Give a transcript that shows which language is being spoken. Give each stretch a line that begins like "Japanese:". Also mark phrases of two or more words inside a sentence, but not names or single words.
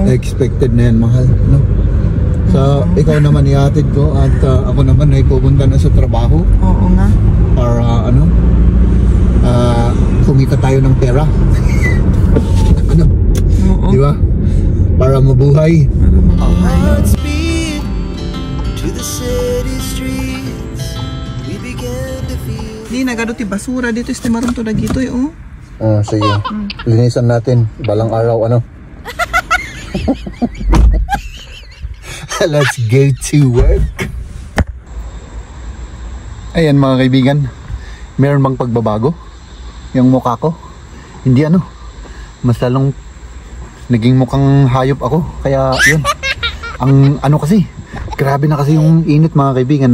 Filipino: Expected na yan, mahal. No? So, ikaw naman ihatid ko at ako naman ay pupunta na sa trabaho. Oo nga. Para kumita tayo ng pera. Ano? Oo. Di ba? Para mabuhay.
Iloko: Di nagado ti basura dito este marum to dagito oh.
Filipino: Oh, sige. Linisan natin balang araw ano.
English: Let's go to work.
Filipino: Ayan mga kaibigan, meron bang pagbabago yung mukha ko? Hindi ano, mas lalong naging mukhang hayop ako. Kaya yun, ang ano kasi, grabe na kasi yung init mga kaibigan.